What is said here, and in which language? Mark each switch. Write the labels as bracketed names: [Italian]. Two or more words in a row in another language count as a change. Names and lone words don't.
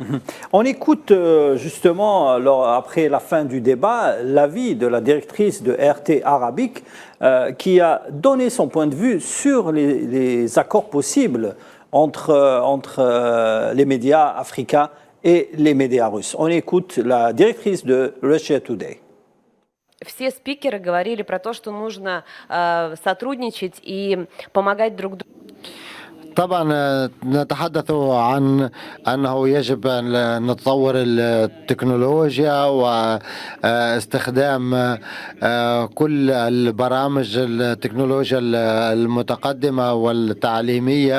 [French] On écoute justement, après la fin du débat, l'avis de la directrice de RT Arabique qui a donné son point de vue sur les accords possibles entre les médias africains et les médias russes. On écoute la directrice de Russia Today. [Russian] Все спикеры говорили про то, что нужно сотрудничать и помогать друг другу. [Arabic] طبعا نتحدث عن أنه يجب أن نتطور التكنولوجيا واستخدام كل البرامج التكنولوجيا المتقدمة والتعليمية.